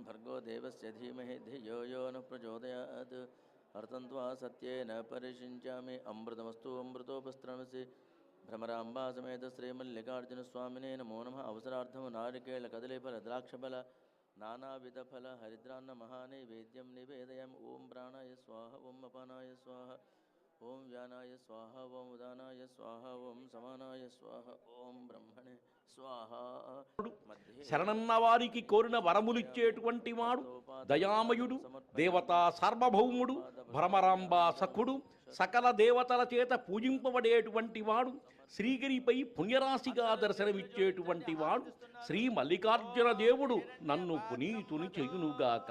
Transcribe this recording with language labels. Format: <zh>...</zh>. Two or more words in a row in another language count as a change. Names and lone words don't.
<sa>भर्गो देवस्य धीमहि धियो यो न प्रचोदयात् हर्तन्त्वा सत्येन परिषिञ्चामि अमृतमस्तु अमृतोपस्त्रमसि भ्रमराम्बा समेत श्रीमल्लिकार्जुनस्वामिने नमो नमः अवसरार्थं नारिकेलकदलीफलद्राक्षफल नानाविधफल हरिद्रान्न महानैवेद्यं निवेदयामि ओम प्राणाय स्वाहा ओम अपानाय स्वाहा ओम व्यानाय स्वाहा ओम उदानाय स्वाहा ओम समानाय स्वाहा ओम ब्रह्मणे स्वाहा</sa> <te>శరణన్న వారికి కోరిన వరములిచ్చేటువంటి వాడు దయామయుడు దేవతా సార్వభౌముడు భ్రమరాంబా సఖుడు సకల దేవతల చేత పూజింపబడేటువంటి వాడు శ్రీగిరిపై పుణ్యరాశిగా దర్శనమిచ్చేటువంటి వాడు శ్రీ మల్లికార్జున దేవుడు నన్ను పునీతుని చేయునుగాక.</te>